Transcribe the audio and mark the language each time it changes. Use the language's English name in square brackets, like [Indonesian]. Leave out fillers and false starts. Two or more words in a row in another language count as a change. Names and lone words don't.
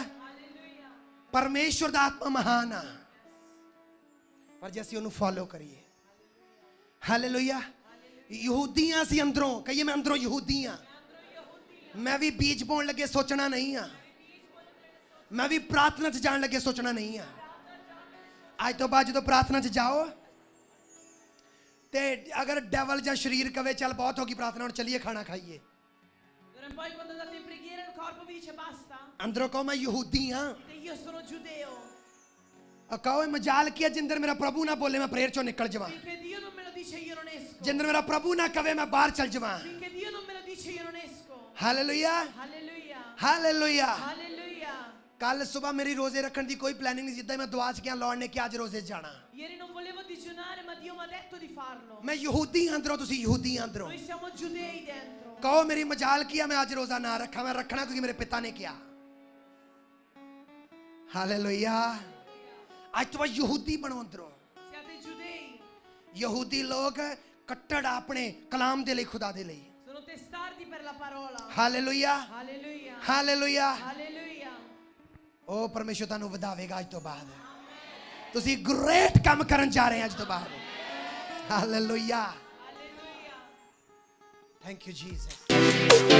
[Punjabi] ਪਰਮੇਸ਼ਵਰ ਦਾ ਆਤਮਾ ਮਹਾਨ ਆ ਪਰ ਜੇ ਅਸੀਂ ਉਹਨੂੰ ਫੋਲੋ ਕਰੀਏ ਹਾਲੇਲੂਇਆ ਯਹੂਦੀਆਂ ਸੀ ਅੰਦਰੋਂ ਕਹੀਏ ਮੈਂ ਅੰਦਰੋਂ ਯਹੂਦੀ ਆ ਮੈਂ ਵੀ ਬੀਜ ਬੋਣ ਲੱਗੇ ਸੋਚਣਾ ਨਹੀਂ ਆ ਮੈਂ ਵੀ ਪ੍ਰਾਰਥਨਾ 'ਚ ਜਾਣ ਲੱਗੇ ਸੋਚਣਾ ਨਹੀਂ ਆ ਅੱਜ ਤੋਂ ਬਾਅਦ ਜਦੋਂ ਪ੍ਰਾਰਥਨਾ 'ਚ ਜਾਓ ਤੇ ਅਗਰ ਡੈਵਲ ਜਾਂ ਸ਼ਰੀਰ ਕਵੇ ਚੱਲ ਬਹੁਤ ਹੋ ਗਈ ਪ੍ਰਾਰਥਨਾ ਹੁਣ ਚੱਲੀਏ ਖਾਣਾ ਖਾਈਏ [Italian] D'ora in poi quando andate in preghiera il corpo vi dice basta. [Punjabi] ਅੰਦਰੋਂ ਕਹੋ ਮੈਂ ਯਹੂਦੀ ਆ [Italian] E io sono giudeo. [Punjabi] ਕਹੋ ਇਹ ਮਜਾਲ ਕੀ ਜਿੰਦਰ ਮੇਰਾ ਪ੍ਰਭੂ ਨਾ ਬੋਲੇ ਮੈਂ ਪ੍ਰੇਅਰ ਚੋਂ ਨਿਕਲ ਜਾਵਾਂ [Italian] Finché Dio non me lo dice io non esco. [Punjabi] ਜਿੰਦਰ ਮੇਰਾ ਪ੍ਰਭੂ ਨਾ ਕਵੇ ਮੈਂ ਬਾਹਰ ਚੱਲ ਜਾਵਾਂ [Italian] Finché Dio non me lo dice io non esco. [Punjabi] ਹਾਲੇਲੂਇਆ [Italian] Alleluia. [Punjabi] ਹਾਲੇਲੂਇਆ [Italian] Alleluia. [Punjabi] ਕੱਲ ਸਵੇਰ ਮੇਰੀ ਰੋਜ਼ੇ ਰੱਖਣ ਦੀ ਕੋਈ ਪਲੈਨਿੰਗ ਨਹੀਂ ਜਿੱਦਾਂ ਮੈਂ ਦੁਆ 'ਚ ਗਿਆ ਲਾਰਡ ਨੇ ਕਿ ਅੱਜ ਰੋਜ਼ੇ 'ਚ ਜਾਣਾ [Italian] Ieri non volevo digiunare ma Dio mi ha detto di farlo. [Punjabi] ਮੈਂ ਯਹੂਦੀ ਅੰਦਰੋਂ ਤੁਸੀਂ ਯਹੂਦੀ ਅੰਦਰੋਂ [Italian] Noi siamo giudei dentro. [Punjabi] ਕਹੋ ਮੇਰੀ ਮਜਾਲ ਕੀ ਆ ਮੈਂ ਅੱਜ ਰੋਜ਼ਾ ਨਾ ਰੱਖਾਂ ਮੈਂ ਰੱਖਣਾ ਕਿਉਂਕਿ ਮੇਰੇ ਪਿਤਾ ਨੇ ਕਿਹਾ ਹਾਲੇਲੂਇਆ ਅੱਜ ਤੋਂ ਬਾਅਦ ਯਹੂਦੀ ਬਣੋ ਅੰਦਰੋਂ [Italian] Siate giudei. [Punjabi] ਯਹੂਦੀ ਲੋਕ ਕੱਟੜ ਆਪਣੇ ਕਲਾਮ ਦੇ ਲਈ ਖੁਦਾ ਦੇ ਲਈ [Italian] Sono testardi per la parola. [Punjabi] ਹਾਲੇਲੂਇਆ [Italian] Alleluia. [Punjabi] ਹਾਲੇਲੂਇਆ [Italian] Alleluia. [Punjabi] ਉਹ ਪਰਮੇਸ਼ਰ ਤੁਹਾਨੂੰ ਵਧਾਵੇਗਾ ਅੱਜ ਤੋਂ ਬਾਅਦ ਤੁਸੀਂ ਗ੍ਰੇਟ ਕੰਮ ਕਰਨ ਜਾ ਰਹੇ ਹੋ ਅੱਜ ਤੋਂ ਬਾਅਦ ਹਾਲੇਲੂਇਆ [Italian] Alleluia. [English] Thank you Jesus